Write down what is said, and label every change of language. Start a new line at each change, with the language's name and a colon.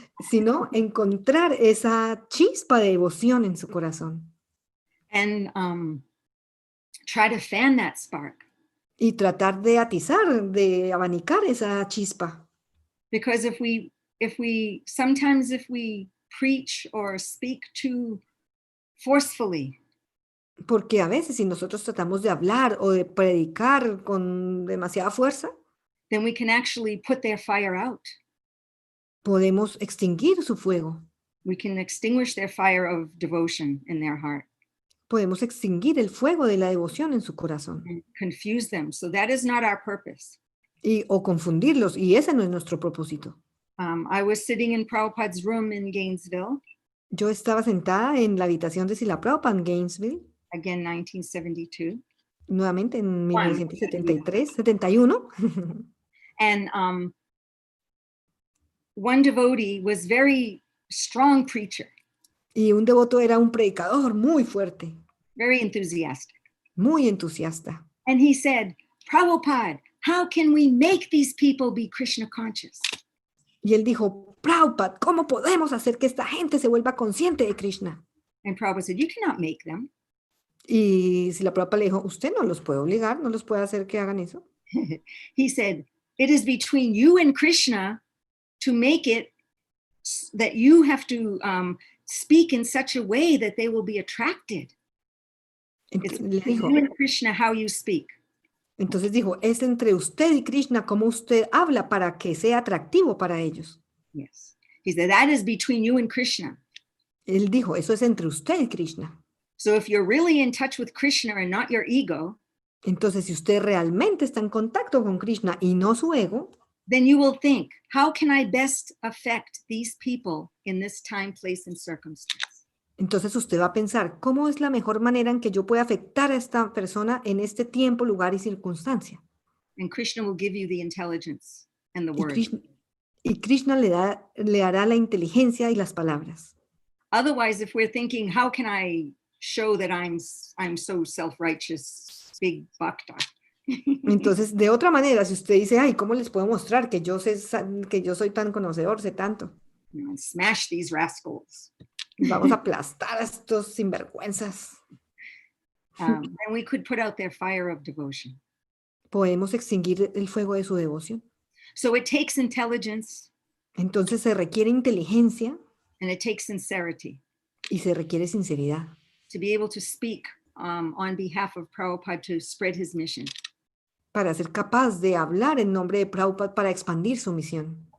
Spanish: sino encontrar esa chispa de devoción en su corazón.
English: And try to fan that spark.
Spanish: Y tratar de atizar, de abanicar esa chispa.
English: Because if we sometimes if we preach or speak too forcefully,
Spanish: Porque a veces si nosotros tratamos de hablar o de predicar con demasiada fuerza,
English: then we can actually put their fire out.
Spanish: podemos extinguir su fuego.
English: We can extinguish their fire of devotion in their heart
Spanish: Podemos extinguir el fuego de la devoción en su corazón.
English: and confuse them. So that is not our purpose.
Spanish: O confundirlos, y ese no es nuestro propósito.
English: I was sitting in Prabhupada's room in Gainesville,
Spanish: Yo estaba sentada en la habitación de Srila Prabhupada en Gainesville,
English: again, 1972.
Spanish: nuevamente en 1973, 71,
English: And one devotee was very strong preacher,
Spanish: y un devoto era un predicador muy fuerte,
English: very enthusiastic.
Spanish: muy entusiasta.
English: And he said, Prabhupada, how can we make these people be Krishna conscious?
Spanish: Y él dijo, Prabhupada, ¿cómo podemos hacer que esta gente se vuelva consciente de Krishna?
English: And Prabhupada said, you cannot make them.
Spanish: Y Srila Prabhupada le dijo, usted no los puede obligar, no los puede hacer que hagan eso.
English: He said, it is between you and Krishna to make it that you have to speak in such a way that they will be attracted. It's
Spanish: Le
English: between
Spanish: dijo,
English: you and Krishna how you speak.
Spanish: entonces dijo, es entre usted y Krishna cómo usted habla para que sea atractivo para ellos.
English: Yes. He said, that is between you and Krishna.
Spanish: Él dijo, eso es entre usted y Krishna.
English: So if you're really in touch with Krishna and not your ego,
Spanish: Entonces, si usted realmente está en contacto con Krishna y no su ego,
English: then you will think, how can I best affect these people in this time, place, and circumstance?
Spanish: entonces usted va a pensar, ¿cómo es la mejor manera en que yo pueda afectar a esta persona en este tiempo, lugar y circunstancia?
English: And Krishna will give you the intelligence and the
Spanish: Y
English: word.
Spanish: Krishna le hará la inteligencia y las palabras.
English: Otherwise, if we're thinking, how can I show that I'm so self-righteous, big bhakta?
Spanish: Entonces, de otra manera, si usted dice, ay, ¿cómo les puedo mostrar que yo soy tan conocedor, sé tanto?
English: Smash these rascals.
Spanish: Vamos a aplastar a estos sinvergüenzas.
English: And we could put out their fire of devotion.
Spanish: Podemos extinguir el fuego de su devoción.
English: So it takes intelligence
Spanish: Entonces se requiere inteligencia
English: and it takes sincerity
Spanish: y se requiere sinceridad
English: to be able to speak on behalf of Prabhupada to spread his mission.
Spanish: para ser capaz de hablar en nombre de Prabhupada para expandir su misión.